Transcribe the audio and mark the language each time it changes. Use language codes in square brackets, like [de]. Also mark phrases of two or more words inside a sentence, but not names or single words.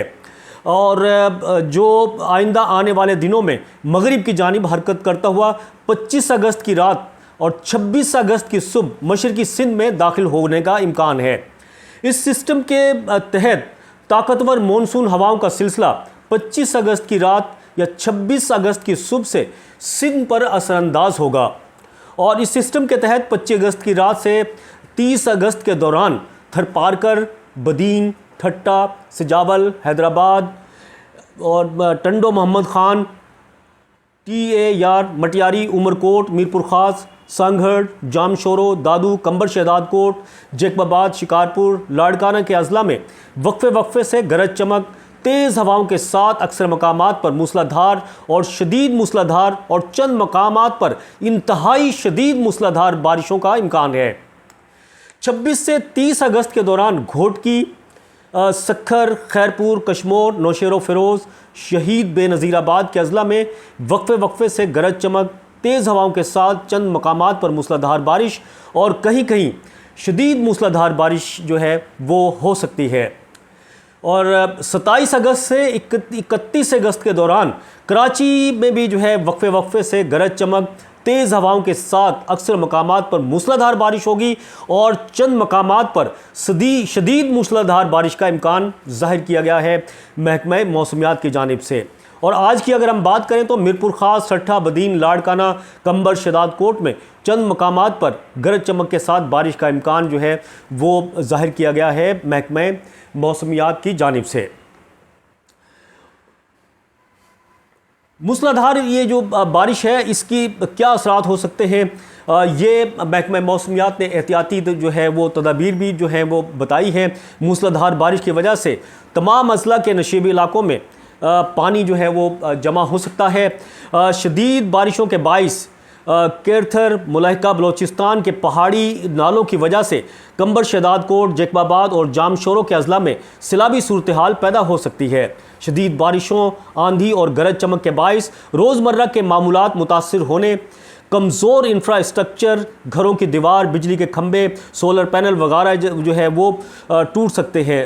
[ur] اور جو آئندہ آنے والے دنوں میں مغرب کی جانب حرکت کرتا ہوا 25 اگست کی رات اور 26 اگست کی صبح مشرقی سندھ میں داخل ہونے کا امکان ہے. اس سسٹم کے تحت طاقتور مانسون ہواؤں کا سلسلہ 25 اگست کی رات یا 26 اگست کی صبح سے سندھ پر اثرانداز ہوگا. اور اس سسٹم کے تحت 25 اگست کی رات سے 30 اگست کے دوران تھرپارکر، بدین، ٹھٹہ، سجاول، حیدرآباد اور ٹنڈو محمد خان، ٹی۔اے. یار، مٹیاری، عمرکوٹ، میرپور خاص، سانگھڑ، جامشورو، دادو، قمبر شہدادکوٹ، جیکب آباد، شکارپور، لاڑکانہ کے اضلاع میں وقفے سے گرج چمک، تیز ہواؤں کے ساتھ اکثر مقامات پر موسلادھار اور شدید موسلادھار اور چند مقامات پر انتہائی شدید موسلادھار بارشوں کا امکان ہے. 26 سے 30 اگست کے دوران گھوٹکی، سکھر، خیرپور، کشمور، نوشہرو فیروز، شہید بینظیرآباد کے اضلاع میں وقفے سے گرج چمک، تیز ہواؤں کے ساتھ چند مقامات پر موسلادھار بارش اور کہیں کہیں شدید موسلادھار بارش جو ہے وہ ہو سکتی ہے. اور 27 اگست سے 31 اگست کے دوران کراچی میں بھی جو ہے وقفے سے گرج چمک، تیز ہواؤں کے ساتھ اکثر مقامات پر موسلادھار بارش ہوگی اور چند مقامات پر شدید موسلادھار بارش کا امکان ظاہر کیا گیا ہے محکمہ موسمیات کی جانب سے. اور آج کی اگر ہم بات کریں تو میرپور خاص، سٹھا، بدین، لاڑکانہ، قمبر شہدادکوٹ میں چند مقامات پر گرج چمک کے ساتھ بارش کا امکان جو ہے وہ ظاہر کیا گیا ہے محکمہ موسمیات کی جانب سے. موسلادھار یہ جو بارش ہے اس کی کیا اثرات ہو سکتے ہیں، یہ محکمہ موسمیات نے احتیاطی جو ہے وہ تدابیر بھی جو ہے وہ بتائی ہے. موسلادھار بارش کی وجہ سے تمام اضلاع کے نشیبی علاقوں میں پانی جو ہے وہ جمع ہو سکتا ہے. شدید بارشوں کے باعث کیرتھر، ملحقہ بلوچستان کے پہاڑی نالوں کی وجہ سے قمبر شہدادکوٹ، جیکب آباد اور جامشورو کے اضلاع میں سیلابی صورت حال پیدا ہو سکتی ہے. شدید بارشوں، آندھی اور گرج چمک کے باعث روزمرہ کے معمولات متاثر ہونے، کمزور انفراسٹرکچر، گھروں کی دیوار، بجلی کے کھمبے، سولر پینل وغیرہ جو ہے وہ ٹوٹ سکتے ہیں.